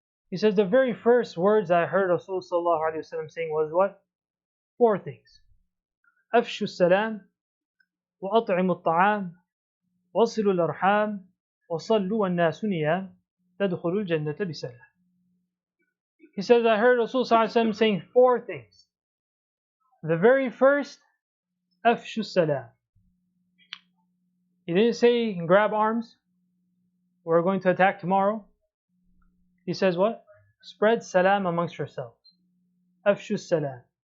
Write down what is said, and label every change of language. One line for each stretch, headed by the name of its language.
English: He says the very first words I heard Rasulullah ﷺ saying was what? 4 things.
Arabic: أفشوا السلام وأطعموا الطعام وصلوا الأرحام وصلوا والناس نيام تدخلوا الجنة بسلام.
English: He says I heard Rasulullah ﷺ saying 4 things. The very first,
Arabic: أفشوا السلام.
English: He didn't say grab arms, we're going to attack tomorrow. He says what? Spread salam amongst yourselves. Afshu salam.